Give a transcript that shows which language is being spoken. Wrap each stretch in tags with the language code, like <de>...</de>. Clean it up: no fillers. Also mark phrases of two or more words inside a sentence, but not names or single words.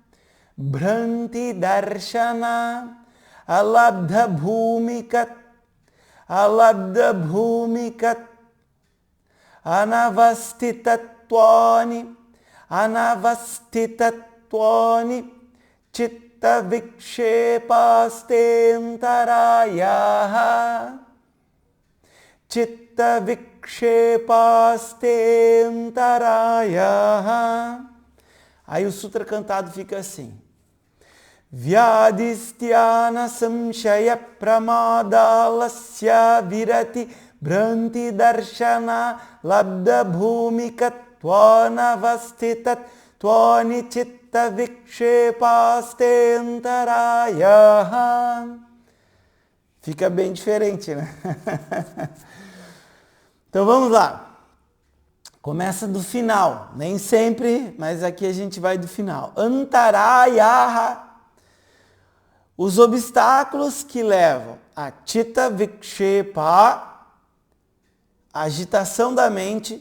<sa>Alabdha Bhumikat Anavastitatvani Chitta Vikshepastentarayaha Chitta Vikshepastentarayaha.</sa> <pt>Aí o sutra cantado fica assim:</pt> <sa>Vyadistyana Samshaya Pramadalasya Virati Bhranti Darshana Labda Bhumikat Tvanavastitat Tvani Chitta Vikshepastentarayaha.</sa> <pt>Fica bem diferente, né? Então vamos lá. Começa do final. Nem sempre, mas aqui a gente vai do final. Antarayaha. Os obstáculos que levam a</pt> <sa>Chitta Vikshepa,</sa> <pt>agitação da mente.</pt>